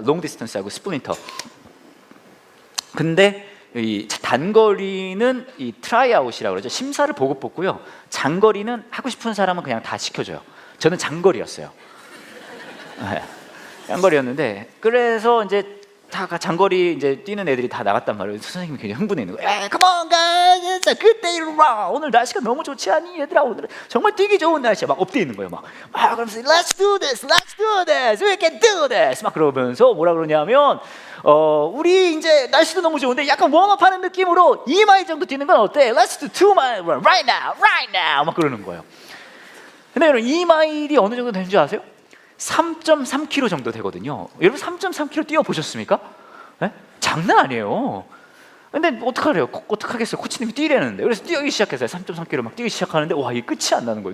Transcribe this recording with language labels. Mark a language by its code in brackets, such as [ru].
[ko] 롱 디스턴스하고 스프린터. 근데 이 단거리는 이 트라이아웃이라고 그러죠. 심사를 보고 뽑고요. 장거리는 하고 싶은 사람은 그냥 다 시켜줘요. 저는 장거리였어요. 네. 장거리였는데, 그래서 이제 다 장거리 이제 뛰는 애들이 다 나갔단 말이에요. 선생님이 굉장히 흥분해 있는 거예요. [en] Come on guys, it's a good day to run. [ko] 오늘 날씨가 너무 좋지 않니 얘들아? 오늘 정말 뛰기 좋은 날씨야. 막 업돼 있는 거예요. 막 그러면서 [en] let's do this, we can do this. [ko] 막 그러면서 뭐라 그러냐면 우리 이제 날씨도 너무 좋은데 약간 웜업하는 느낌으로 2마일 정도 뛰는 건 어때? [en] Let's do 2마일 run right now. [ko] 막 그러는 거예요. 근데 여러분, 2마일이 어느 정도 되는 줄 아세요? 3.3km 정도 되거든요. 여러분 3.3km 뛰어보셨습니까? 네? 장난 아니에요. 근데 어떡하겠어요? 코치님이 뛰라는데. 그래서 뛰기 시작했어요. 3.3km 막 뛰기 시작하는데, 와, 이게 끝이 안 나는 거예요.